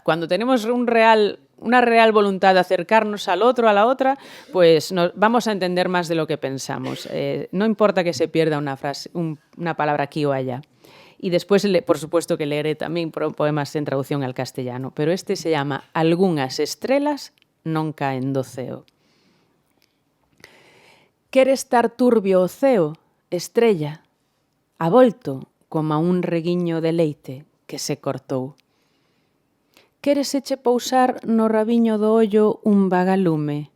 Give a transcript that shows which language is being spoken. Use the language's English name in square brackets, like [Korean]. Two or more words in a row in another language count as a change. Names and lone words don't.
[Spanish] Cuando tenemos una real voluntad de acercarnos al otro, a la otra, pues vamos a entender más de lo que pensamos. No importa que se pierda una frase, una palabra aquí o allá. Y después, por supuesto, que leeré también poemas en traducción al castellano. Pero este se llama Algunhas estrelas non caen do ceo. [Galician] Quere estar turbio o ceo, estrella, avolto como un reguiño de leite que se cortou. Queres eche pousar no rabiño do ollo un vagalume.